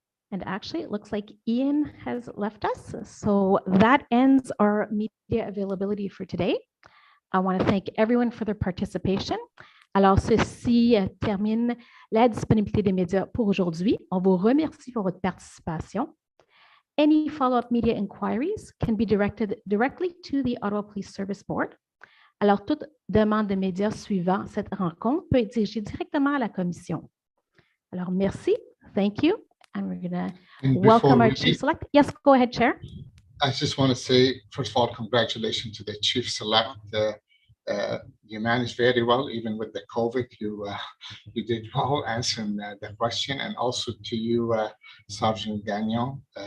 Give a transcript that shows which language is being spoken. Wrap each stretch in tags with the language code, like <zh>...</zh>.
<en>And actually, it looks like Ian has left us. So that ends our media availability for today. I want to thank everyone for their participation.</en> <fr>Alors, ceci termine la disponibilité des médias pour aujourd'hui. On vous remercie pour votre participation.</fr> <en>Any follow-up media inquiries can be directed directly to the Ottawa Police Service Board.</en> <fr>Alors, toute demande de médias suivant cette rencontre peut être dirigée directement à la commission. Alors, merci.</fr> <en>Thank you. And we're going to welcome our Chief Select. Yes, go ahead, Chair. I just want to say, first of all, congratulations to the Chief Select. You managed very well, even with the COVID. You did well answering the question, and also to you, Sergeant Gagnon.</en>